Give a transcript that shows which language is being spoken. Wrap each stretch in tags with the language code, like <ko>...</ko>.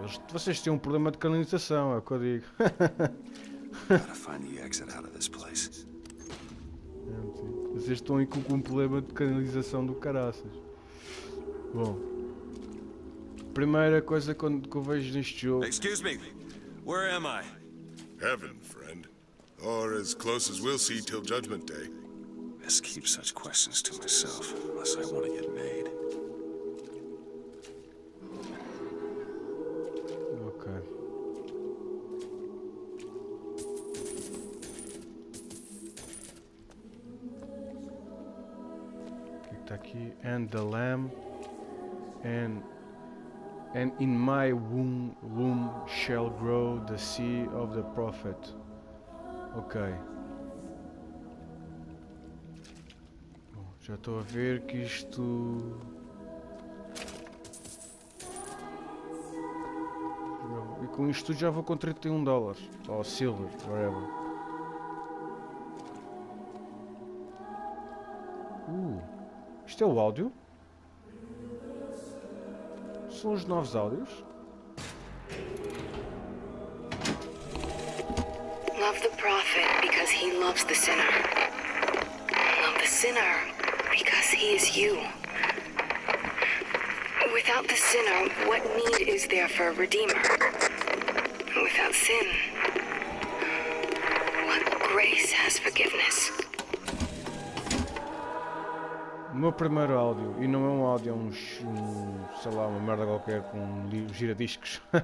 <pt>Vocês têm um problema de canalização, é o que eu digo.</pt> <en>Gotta find the exit out of this place.</en> <pt>Vocês estão aí com um problema de canalização do caraças. Bom, primeira coisa que eu vejo neste jogo.</pt> <en>Excuse me, where am I? Heaven, friend. Or as close as we'll see till Judgment Day. Best keep such questions to myself, unless I want to get made. Ok.</en> <pt>O que está aqui?</pt> <en>And the lamb and in my womb shall grow the seed of the prophet. Ok.</en> <pt>Bom, já estou a ver que isto... E com isto já vou com $31. Ou</pt> <en>silver, whatever.</en> <pt>Isto é o áudio? São os novos áudios?</pt> <en>Love the prophet because he loves the sinner. Love the sinner because he is you. Without the sinner, what need is there for a redeemer? Without sin, what grace has forgiveness?</en> <pt>O meu primeiro áudio, e não é um áudio, é sei lá, uma merda qualquer com giradiscos.</pt>